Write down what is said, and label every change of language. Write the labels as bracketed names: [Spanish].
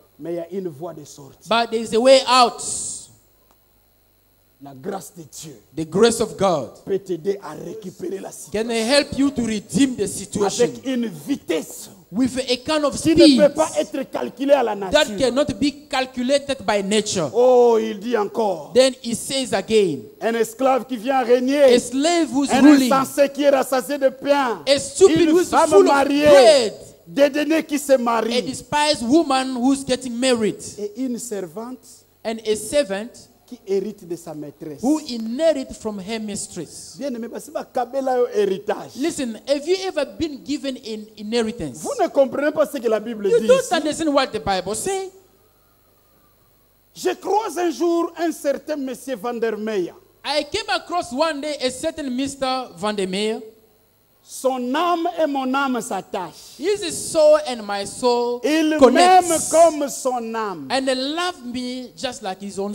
[French] Mais il y a une voie de sortie. [English] But there is a way out. [French] La grâce de Dieu, [English] the grace of God, [French] peut t'aider à récupérer la situation. [English] Can help you to redeem the situation. [French] Avec une vitesse [English] with a kind of [French] speed qui ne peut pas être calculée à la nature. [English] That cannot be calculated by nature. [French] Oh, il dit encore. [English] Then he says again. [French] Un esclave qui vient régner. [English] A slave who's [French] un [English] ruling. [French] Un insensé qui est rassasié de pain. [English] A stupid who's full of bread. [French] Dédaigné qui se marie. [English] A despised woman who's getting married. [French] Et une servante. [English] And a servant [French] qui hérite de sa maîtresse. [English] Who inherit from her mistress. [French] Bien-aimé, parce que héritage. [English] Listen, have you ever been given an inheritance? [French] Vous ne comprenez pas ce que la Bible dit. [English] You don't understand what the Bible says. [French] Je croise un jour un certain monsieur Van der Meyer. [English] I came across one day a certain Mr. Van der Meyer. [French] Son âme et mon âme s'attachent. [English] His soul and my soul [French] il [English] connects. [French] m'aime comme son âme. [English] And he loved me just like his own